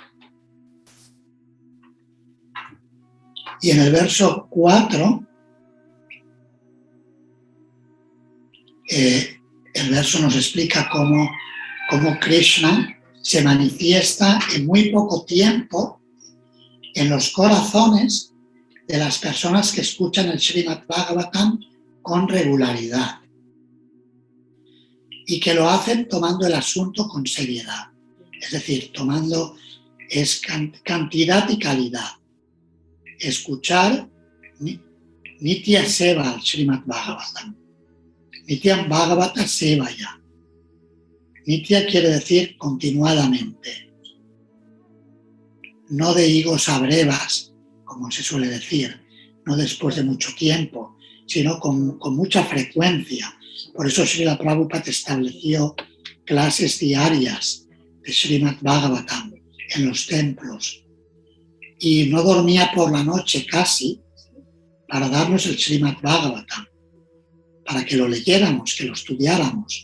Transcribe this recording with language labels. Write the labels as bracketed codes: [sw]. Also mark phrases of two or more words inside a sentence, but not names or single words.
[es] Y en el verso 4, el verso nos explica cómo Krishna se manifiesta en muy poco tiempo en los corazones de las personas que escuchan el Srimad Bhagavatam con regularidad y que lo hacen tomando el asunto con seriedad, es decir, tomando cantidad y calidad. Escuchar [sa] नित्य सेवा [es] al Srimad Bhagavatam. [sa] नित्यं भागवत सेवया. [es] Nitya quiere decir continuadamente, no de higos a brevas, como se suele decir, no después de mucho tiempo, sino con mucha frecuencia. Por eso Srila Prabhupada estableció clases diarias de Srimad Bhagavatam en los templos, y no dormía por la noche casi para darnos el Srimad Bhagavatam, para que lo leyéramos, que lo estudiáramos.